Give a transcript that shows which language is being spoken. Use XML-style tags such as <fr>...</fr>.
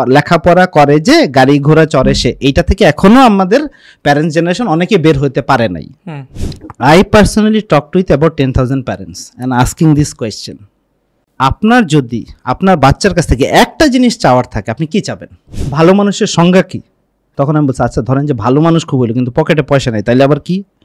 <bn>লেখাপড়া করে যে গাড়ি ঘোড়া চড়ে সে, এইটা থেকে এখনো আমাদের প্যারেন্টস জেনারেশন অনেকে বের হতে পারে নাই।</bn> <en>I personally talked with about 10,000 parents and asking this question.</en> <bn>আপনার যদি আপনার বাচ্চার কাছ থেকে একটা জিনিস চাওয়ার থাকে, আপনি কি চাবেন? ভালো মানুষের সংজ্ঞা কি? তখন আমি বলছি আচ্ছা ধরেন যে ভালো মানুষ খুব হইলো কিন্তু পকেটে পয়সা নেই, তাইলে আবার কি?</bn>